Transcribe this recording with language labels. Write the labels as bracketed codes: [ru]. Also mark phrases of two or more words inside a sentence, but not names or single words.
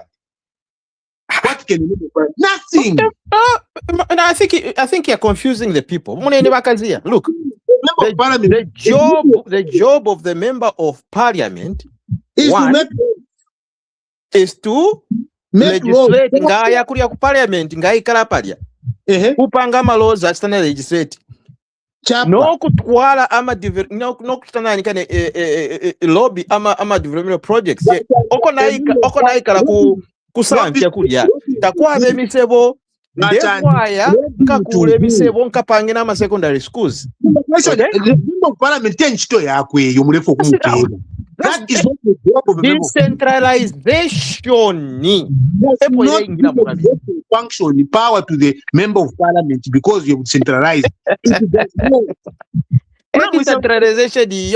[en] What can member of parliament? Nothing. And I think you're confusing the people. Look, the job of the member of parliament is to legislate [bem] ngaya kuria ku parliament ngai kala palia kupanga malozi atana legislate no kutwala ama no kutana nikane lobby ama [en] development projects [bem] oko naikala kusantia kulia takwa bemisebo ndefwaya nkakule emisebo nkapangina ama [en] secondary schools. That is not the job of a decentralization. Function power to the member of parliament because you centralize. Decentralization